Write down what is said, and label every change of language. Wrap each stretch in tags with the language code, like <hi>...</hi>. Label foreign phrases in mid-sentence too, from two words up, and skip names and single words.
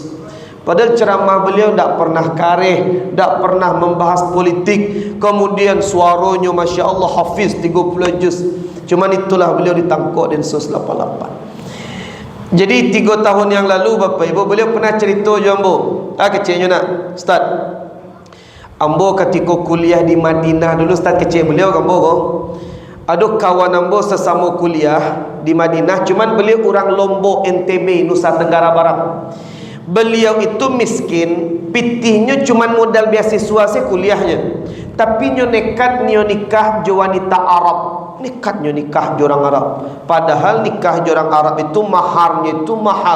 <id>Padahal ceramah beliau tidak pernah kareh, tidak pernah membahas politik. Kemudian suaranya</id> <ar>Masya Allah</ar> <id>hafiz 30 juz. Cuman itulah beliau ditangkap Densus 88. Jadi 3 tahun yang lalu Bapak Ibu, beliau pernah cerita</id> <min>je ambo.</min> <id>Kecilnya nak Ustaz, ambo ketika kuliah di Madinah dulu, Ustaz kecil beliau</id> <min>ambo ko.</min> <id>Ada kawan ambo sesama kuliah di Madinah, cuman beliau orang Lombok, NTB, Nusa Tenggara Barat. Beliau itu miskin, pitihnya cuman modal beasiswa sih kuliahnya.</id> <min>Tapi nyo nekat nyo nikah jo wanita Arab.</min> <id>nikahnya nikah orang Arab. Padahal nikah orang Arab itu maharnya itu mahal.</id>